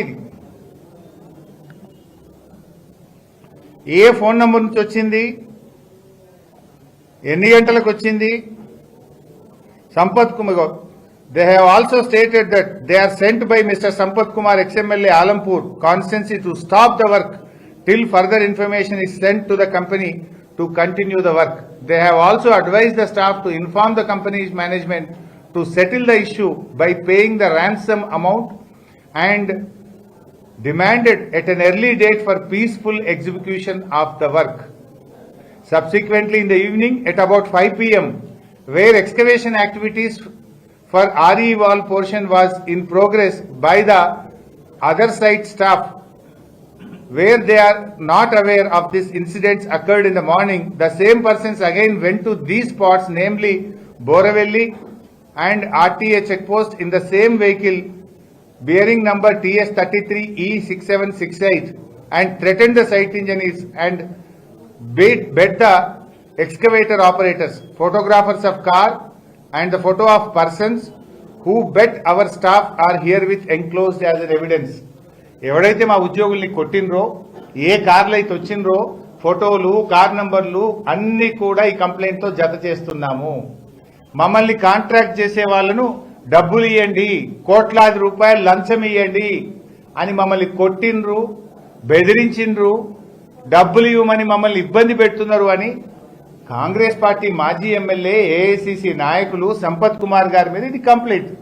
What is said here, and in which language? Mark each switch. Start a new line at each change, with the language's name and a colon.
Telugu: ఇది ఏ phone number నుంచి వచ్చింది, ఎన్ని గంటలకు వచ్చింది?
English: Sampath Kumar, they have also stated that they are sent by mister Sampath Kumar ex MLA Alampur constituency to stop the work till further information is sent to the company to continue the work. They have also advised the staff to inform the company's management to settle the issue by paying the ransom amount and demanded at an early date for peaceful execution of the work. Subsequently, in the evening at about 5 p.m., where excavation activities for RE wall portion was in progress by the other site staff, where they are not aware of this incidents occurred in the morning, the same persons again went to these spots, namely Boravelli and RTA checkpost in the same vehicle bearing number TS 33E6768 and threatened the site engineers and bet the excavator operators, photographers of car and the photo of persons who bet our staff are herewith enclosed as an evidence.
Telugu: ఎవడైతే మా ఉద్యోగుల్ని కొట్టినరో, ఏ కార్లు అయితే వచ్చినరో, ఫోటోలు, car నంబర్లు అన్ని కూడా ఈ complaint తో జత చేస్తున్నాము. మమ్మల్ని కాంట్రాక్ట్ చేసే వాళ్ళను డబ్బులు ఇవ్వండి, కోట్లాది రూపాయలు లంచం ఇవ్వండి అని మమ్మల్ని కొట్టినరు, బెదిరించిండ్రు, డబ్బులు ఇవ్వమని మమ్మల్ని ఇబ్బంది పెడుతున్నారు అని కాంగ్రెస్ పార్టీ మాజీ ఎమ్మెల్యే ఏఐసిసి నాయకులు సంపత్ కుమార్ గారి మీద ఇది కంప్లైంట్.